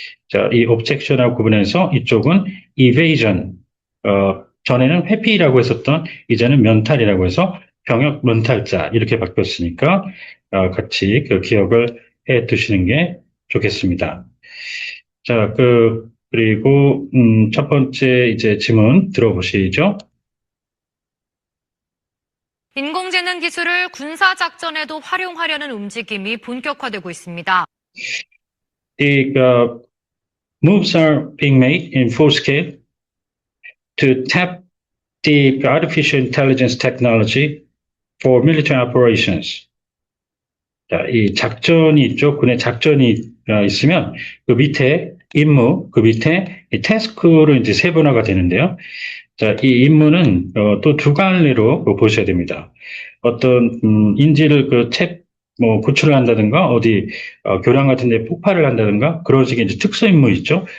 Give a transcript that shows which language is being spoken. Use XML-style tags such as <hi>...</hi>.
<ko>자, 이 objection하고 구분해서 이쪽은 evasion, 전에는 회피라고 했었던 이제는 면탈이라고 해서 병역 면탈자 이렇게 바뀌었으니까 같이 기억을 해 두시는 게 좋겠습니다. 자, 그리고 첫 번째 이제 질문 들어보시죠. 인공지능 기술을 군사 작전에도 활용하려는 움직임이 본격화되고 있습니다.</ko> <en>The moves are being made in full scale to tap the artificial intelligence technology for military operations.</en> <ko>자, 이 작전이 있죠. 군의 작전이 있으면 그 밑에 임무, 그 밑에 이 태스크로 이제 세분화가 되는데요. 자, 이 임무는 또 두 갈래로 보셔야 됩니다. 어떤 인지를 구출을 한다든가 어디 교량 같은 데 폭발을 한다든가 그런 식의 이제 특수 임무 있죠.</ko>